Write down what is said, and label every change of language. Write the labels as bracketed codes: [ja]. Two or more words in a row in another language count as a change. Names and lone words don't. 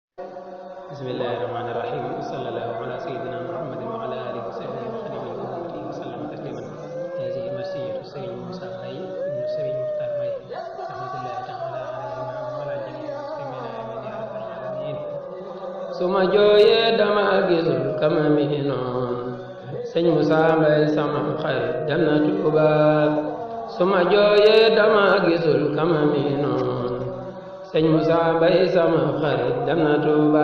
[ar] بسم الله الرحمن الرحيم وصلى الله على سيدنا محمد وعلى اله وصحبه وخدمه وامته وسلم تسليما. هذه مرسية السيد موسى بي بن السيد مختار بي رحمة الله تعالى عليهما وعلى جميع المسلمين امين يا رب العالمين. [wo] suma jooyee dama gisul kama mi noon sëñ Musaa Mbay sama xarit dem na Tuuba. suma jooyee dama gisul kama mi noon sëñ Musaa Mbay sama xarit dem na Tuuba.